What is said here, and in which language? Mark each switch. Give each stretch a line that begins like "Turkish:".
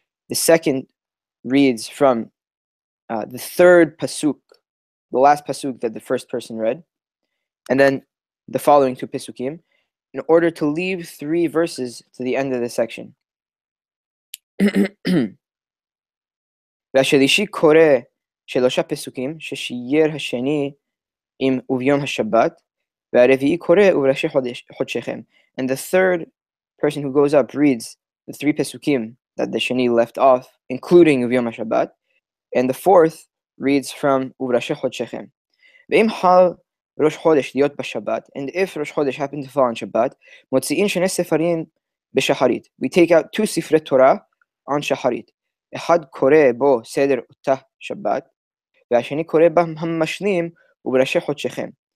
English: The second reads from the third pasuk, the last pasuk that the first person read, and then the following 2 pesukim, in order to leave 3 verses to the end of the section.
Hebrew: והשלישי קורא 3 פסוקים ששייר השני עם וביום השבת, והרביעי קורא ובראשי חודשיכם.
English: And the third person who goes up reads the 3 pesukim that the sheni left off, including וביום השבת, and the fourth reads from ובראשי חודשיכם.
Hebrew: ואם חל ראש חודש להיות בשבת,
English: and if Rosh Chodesh happened to fall on Shabbat,
Hebrew: מוציאים 2 ספרים בשחרית.
English: We take out 2 ספרי תורה on שחרית.
Hebrew: אחד קורא בו סדר אותה שבת, והשני קורא בה המשלים ובראשי חודשיכם.